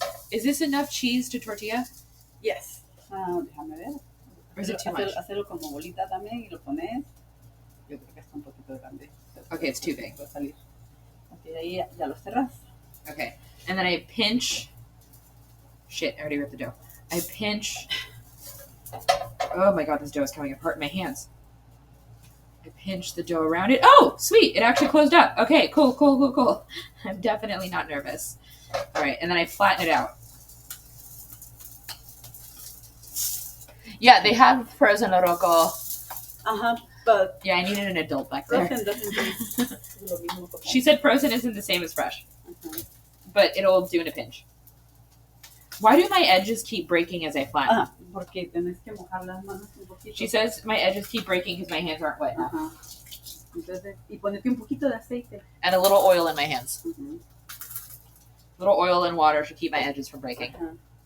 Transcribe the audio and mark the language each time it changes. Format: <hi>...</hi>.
<en>Is this enough cheese to tortilla?</en> <es>Yes. Déjame ver.</es> <en>Or is it too much?</en> <es>Hacerlo como bolita también y lo pones. Yo creo que está un poquito grande.</es> <en>Okay, it's too big.</en> <es>Va a salir. Ok, ahí ya lo cerras.</es> <en>Okay, and then I pinch. Shit, I already ripped the dough. I pinch. Oh my god, this dough is coming apart in my hands. I pinch the dough around it. Oh, sweet! It actually closed up. Okay, cool. I'm definitely not nervous. All right, and then I flatten it out. Yeah, they have frozen loroco. But Yeah, I needed an adult back there. frozen doesn't taste</en> <es>lo mismo como.</es> <en>She said frozen isn't the same as fresh, Ajá. but it'll do in a pinch. Why do my edges keep breaking as I flatten?</en> <es>Porque tenés que mojar las manos un poquito.</es> <en>She says my edges keep breaking because my hands aren't wet enough.</en> <es>Ajá. Entonces, y ponete un poquito de aceite.</es> <en>And a little oil in my hands. Ujú. Little oil and water should keep my edges from breaking. Ajá.</en>